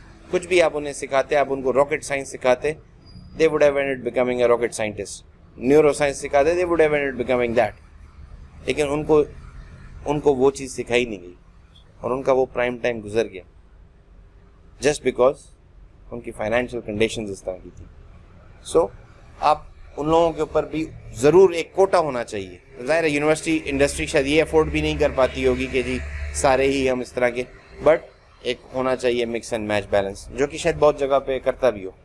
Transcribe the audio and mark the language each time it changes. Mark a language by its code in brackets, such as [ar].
[ur] کچھ بھی آپ انہیں سکھاتے, آپ ان کو راکٹ سائنس سکھاتے, [en] They would have ended becoming a rocket scientist. [ur] Neuro science سکھاتے, [en] They would have ended becoming that. [ur] لیکن ان کو وہ چیز سکھائی نہیں گئی اور ان کا وہ پرائم ٹائم گزر گیا جسٹ بیکاز ان کی فائنینشیل کنڈیشنز اس طرح کی تھی. سو آپ ان لوگوں کے اوپر بھی ضرور ایک کوٹا ہونا چاہیے. ظاہر ہے یونیورسٹی انڈسٹری شاید یہ افورڈ بھی نہیں کر پاتی ہوگی کہ جی سارے ہی ہم اس طرح کے, بٹ ایک ہونا چاہیے [en] mix and match balance, [ur] جو کہ شاید بہت جگہ پہ کرتا بھی ہو.